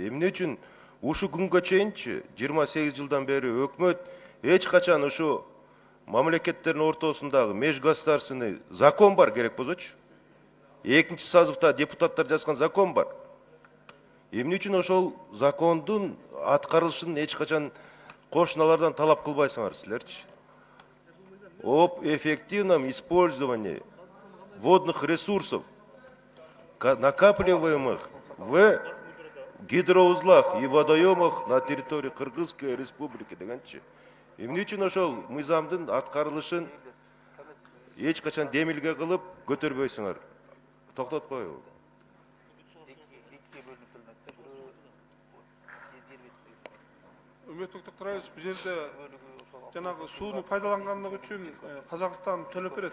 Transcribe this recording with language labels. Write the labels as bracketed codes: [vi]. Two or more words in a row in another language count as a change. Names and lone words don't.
[ky] Эмне үчүн ушу күнгө чейинчи 28 жылдан бери өкмөт эч качан ушу мамлекеттердин ортосундагы [ru] межгосударственный закон [ky] бар керек болсочу. Экинчи созывда депутаттар жазган закон бар. Эмне үчүн ошол закондун аткарылышын эч качан кошуналардан талап кылбайсыңар силерчи? [ru] Об эффективном использовании водных ресурсов, накапливаемых в гидроузлах и водоемах на территории Кыргызской республики дегенчи. [ky] Эмне үчүн ошол мыйзамдын аткарылышын эч качан демилге кылып көтөрбөйсүңөр? Токтотуп коюңуз. Үмүт Токторович, бул жерде жанагы сууну пайдаланганлыгы үчүн Казакстан төлөп берет.